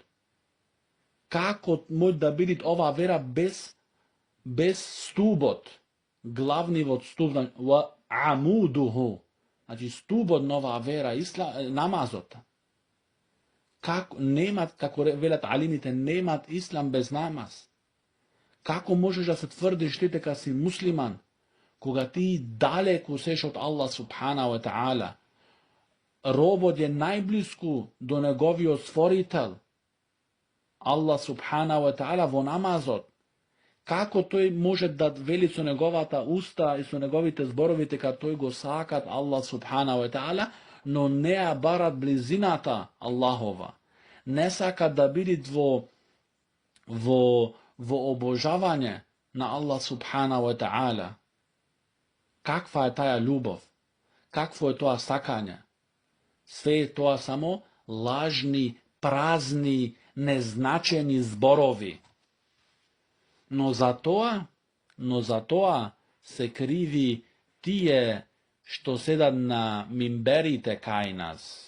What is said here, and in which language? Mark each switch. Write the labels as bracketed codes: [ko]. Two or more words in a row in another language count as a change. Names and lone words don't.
[mk] Како може да биде оваа вера без стубот, главниот стуб, [ar] وعموده, [mk] значи стубот на оваа вера, намазот. Како велат алимите, немат ислам без намаз. Како можеш да се тврдиш ти дека си муслиман, кога ти далеку сеш од [ar] الله سبحانه وتعالى? [mk] робот је најблиску до неговиот створител, [ar] الله سبحانه وتعالى [mk] во намазот. Како тој може да вели со неговата уста и со неговите зборови дека тој го сакат [ar] الله سبحانه وتعالى, [mk] но не ја барат близината Аллахова. Не сакат да бидат во обожавање на [ar] الله سبحانه وتعالى. [mk] Каква е таја љубов? Какво е тоа сакање? Све е тоа само лажни, празни, незначени зборови. Но за тоа се криви тие што седат на мимберите кај нас.